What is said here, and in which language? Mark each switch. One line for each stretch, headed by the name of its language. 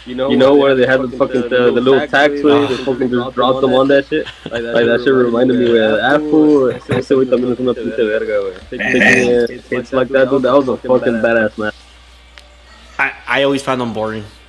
English: You know where they had the fucking the little taxway, they fucking just dropped them on that shit? Like that shit reminded me, güey.
Spanish: Apple, ese güey también es una puta verga, güey.
English: It's like that, dude. That was a fucking badass match. I always found them boring.